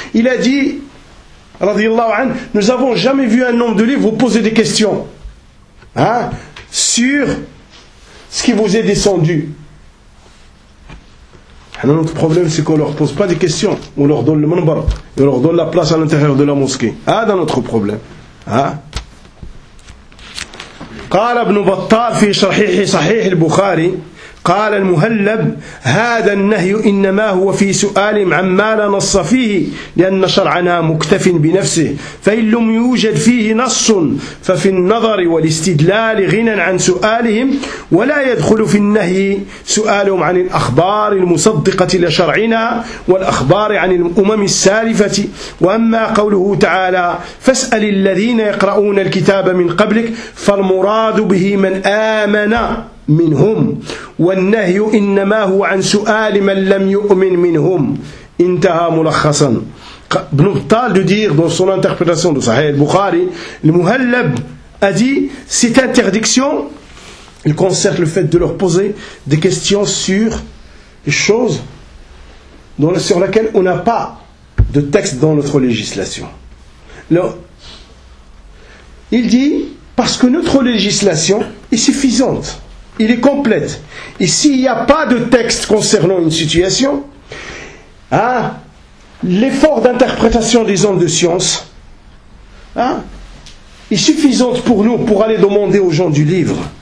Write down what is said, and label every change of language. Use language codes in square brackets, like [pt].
[fr] Il a dit, radiyallahu anhu, nous avons jamais vu un homme de livre vous poser des questions sur ce qui vous est descendu. Un autre problème, c'est qu'on ne leur pose pas des questions. On leur donne le manbar. On leur donne la place à l'intérieur de la mosquée. Ah, dans notre problème. Ah. [ar] قال ابن بطال في شرحه صحيح البخاري قال المهلب هذا النهي إنما هو في سؤال عما لا نص فيه لأن شرعنا مكتف بنفسه فإن لم يوجد فيه نص ففي النظر والاستدلال غنى عن سؤالهم ولا يدخل في النهي سؤالهم عن الأخبار المصدقة لشرعنا والأخبار عن الأمم السالفة وأما قوله تعالى فاسأل الذين يقرؤون الكتاب من قبلك فالمراد به من آمن منهم والنهي إنما هو عن سؤال من لم يؤمن منهم انتهى ملخصا [fr] ابن بطال de dire dans son interprétation de Sahih al-Bukhari le muhallab a dit cette interdiction il concerne le fait de leur poser des questions sur les choses dont, sur lesquelles on n'a pas de texte dans notre législation. Alors, il dit parce que notre législation est suffisante. Il est complète. Et s'il n'y a pas de texte concernant une situation, l'effort d'interprétation des hommes de science est suffisant pour nous pour aller demander aux gens du livre.